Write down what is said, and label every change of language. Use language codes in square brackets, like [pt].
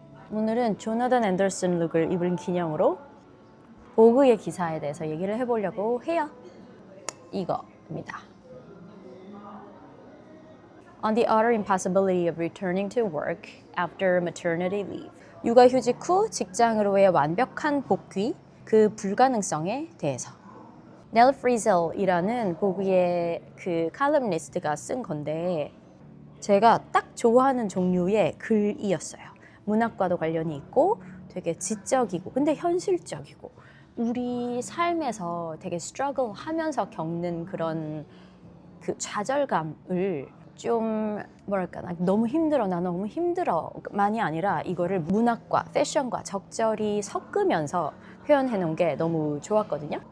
[ko] 오늘은 조나단 앤더슨 룩을 입은 기념으로 보그의 기사에 대해서 얘기를 해보려고 해요. 이거입니다. [en] On the utter impossibility of returning to work after maternity leave. [ko] 육아휴직 후 직장으로의 완벽한 복귀, 그 불가능성에 대해서. 넬 프리zel이라는 보그의 그 칼럼니스트가 쓴 건데 제가 딱 좋아하는 종류의 글이었어요. 문학과도 관련이 있고 되게 지적이고 근데 현실적이고 우리 삶에서 되게 스트러글 하면서 겪는 그런 그 좌절감을 좀 뭐랄까 나 너무 힘들어 나 너무 힘들어 만이 아니라 이거를 문학과 패션과 적절히 섞으면서 표현해 놓은 게 너무 좋았거든요.